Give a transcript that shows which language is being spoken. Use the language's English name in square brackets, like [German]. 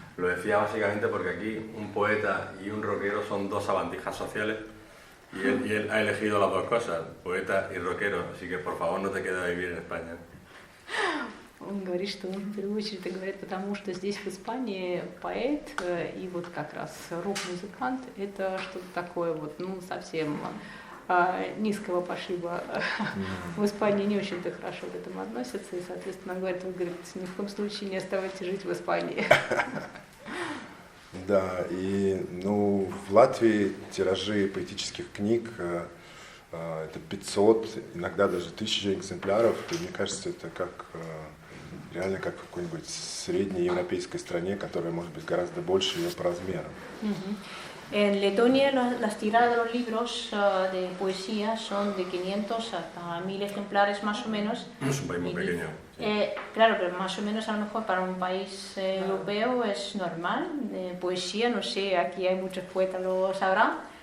[Spanish] Lo decía básicamente porque aquí un poeta y un rockero son dos sabandijas sociales, y él ha elegido las dos cosas, poeta y rockero, así que por favor no te quedes a vivir en España. [Russian] Он говорит, что он в первую очередь говорит, потому что здесь в Испании поэт и вот как раз рок-музыкант, это что-то такое вот, ну, совсем низкого пошиба. В Испании не очень-то хорошо к этому относятся, и, соответственно, он говорит, ни в коем случае не оставайтесь жить в Испании. Да, и ну, в Латвии тиражи поэтических книг это 500, иногда даже 1000 экземпляров, и мне кажется, это как реально как в какой-нибудь средней европейской стране, которая может быть гораздо больше ее по размерам. [Spanish] En Letonia las tiradas de los libros de poesía son de 500 hasta 1000 ejemplares más o menos. Es un país muy pequeño. Claro, pero más o menos a lo mejor para un país europeo es normal. Poesía, no sé, aquí hay muchos poetas, lo sabrán.